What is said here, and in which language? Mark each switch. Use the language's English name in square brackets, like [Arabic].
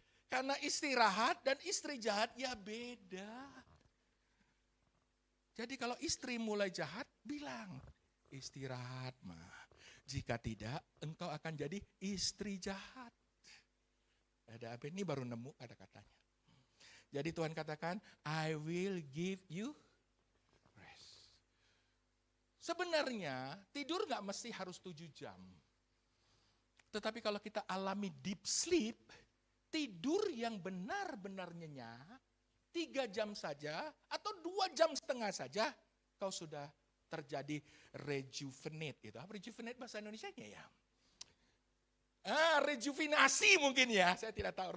[Indonesian] Karena istirahat dan istri jahat ya beda. Jadi kalau istri mulai jahat, bilang istirahat mah. Jika tidak, engkau akan jadi istri jahat. Ada apa ini baru nemu ada katanya. Jadi Tuhan katakan, [English] I will give you rest. [Indonesian] Sebenarnya tidur gak mesti harus 7 jam. Tetapi kalau kita alami deep sleep, tidur yang benar-benar nyenyak, 3 jam saja atau 2 jam setengah saja, kau sudah terjadi rejuvenate. Itu apa rejuvenate bahasa Indonesianya ya? Rejuvenasi mungkin ya, saya tidak tahu.